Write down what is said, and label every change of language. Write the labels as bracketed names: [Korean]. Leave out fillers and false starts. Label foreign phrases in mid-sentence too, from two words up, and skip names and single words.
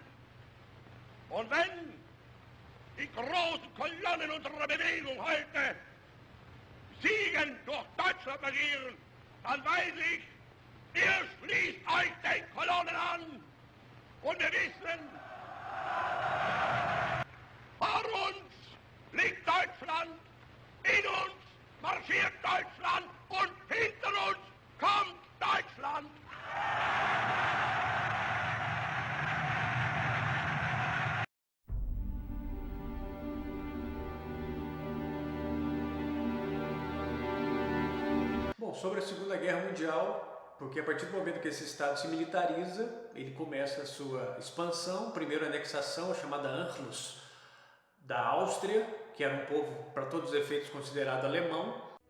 [German] Und wenn die großen Kolonnen unserer Bewegung heute Siegen durch Deutschland marschieren, dann weiß ich, ihr schließt euch den Kolonnen an. Und wir wissen, vor uns liegt Deutschland, in uns marschiert Deutschland und hinter uns kommt Deutschland. [Portuguese] Bom, sobre a Segunda Guerra Mundial, porque a partir do momento que esse Estado se militariza, ele começa a sua expansão, primeiro a anexação, [German] a chamada Anschluss, [Portuguese] da Áustria, que era um povo, para todos os efeitos, considerado alemão.